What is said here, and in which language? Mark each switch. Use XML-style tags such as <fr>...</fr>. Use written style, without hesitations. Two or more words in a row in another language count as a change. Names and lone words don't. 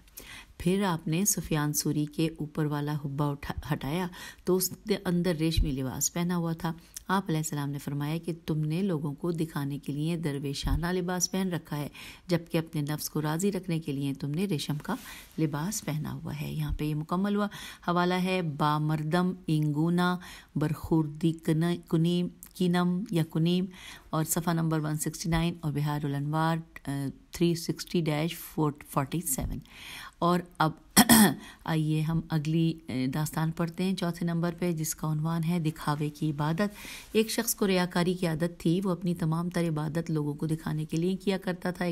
<ur>پھر آپ نے سفیان سوری کے اوپر والا حبہ ہٹایا تو اس کے اندر ریشمی لباس پہنا ہوا تھا۔ آپ علیہ السلام نے فرمایا کہ تم نے لوگوں کو دکھانے کے لیے درویشانہ لباس پہن رکھا ہے، جبکہ اپنے نفس کو راضی رکھنے کے لیے تم نے ریشم کا لباس پہنا ہوا ہے۔ یہاں پہ یہ مکمل ہوا۔ حوالہ ہے</ur> <fa>با مردم اینگونا برخوردی کینم یا کنیم،</fa> <ur>اور صفحہ نمبر 169 اور بہار الانوار 360-47۔ اور اب آئیے ہم اگلی داستان پڑھتے ہیں چوتھے نمبر پہ، جس کا عنوان ہے دکھاوے کی عبادت۔ ایک شخص کو ریاکاری کی عادت تھی، وہ اپنی تمام تر عبادت لوگوں کو دکھانے کے لیے کیا کرتا تھا۔</ur>